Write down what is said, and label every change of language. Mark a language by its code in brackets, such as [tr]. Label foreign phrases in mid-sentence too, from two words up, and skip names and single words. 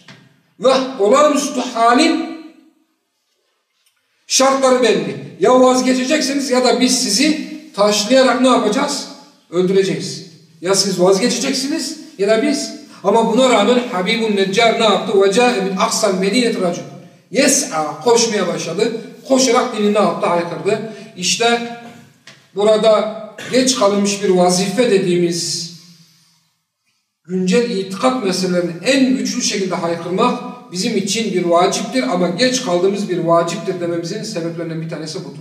[tr] Ve olağanüstü halin şartları belli. Ya vazgeçeceksiniz ya da biz sizi taşlayarak ne yapacağız? Öldüreceğiz. Ya siz vazgeçeceksiniz ya da biz. Ama buna rağmen Habibun Neccar ne yaptı? [ar] وَجَاءَ مِنْ اَقْصَى الْمَد۪ينَةِ رَجُلٌ [tr] Yes'a, koşmaya başladı. Koşarak dini ne yaptı? Haykırdı. İşte burada geç kalınmış bir vazife dediğimiz güncel itikat meselelerini en güçlü şekilde haykırmak bizim için bir vaciptir ama geç kaldığımız bir vaciptir dememizin sebeplerinden bir tanesi budur.